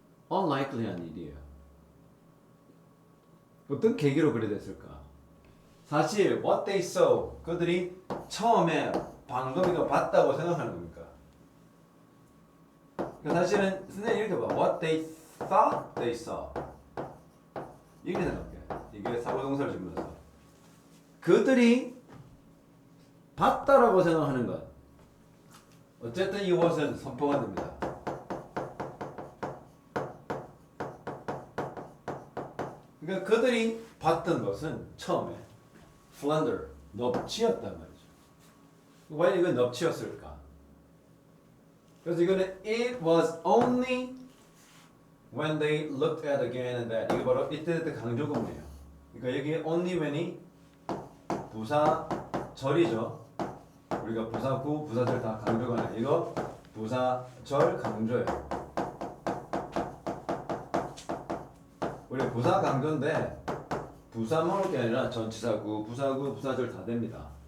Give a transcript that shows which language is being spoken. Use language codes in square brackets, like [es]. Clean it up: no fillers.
[ko] unlikely한 일이에요. 어떤 계기로 그래 됐을까? 사실 [en] what they saw [ko] 그들이 처음에 방금 이거 봤다고 생각하는 겁니까? 그러니까 사실은 선생님 이렇게 봐. [en] what they thought they saw [ko] 이렇게 생각해. 이게 사고동사를 지으면서 그들이 봤다라고 생각하는 것 어쨌든 이것은 선포가 됩니다. 그러니까 그들이 봤던 것은 처음에 플란더, 넙치였단 말이죠. 왜 이건 넙치였을까? 그래서 이거는 [en] it was only when they looked at again and that [ko] 이거 바로 이때 강조구문이에요. 그러니까 여기 only when이 부사절이죠. 우리가 부사구, 부사절 다 강조가 나. 이거 부사절 강조예요. 우리 부사 강조인데 부사만 올 게 아니라 전치사구, 부사구, 부사절 다 됩니다.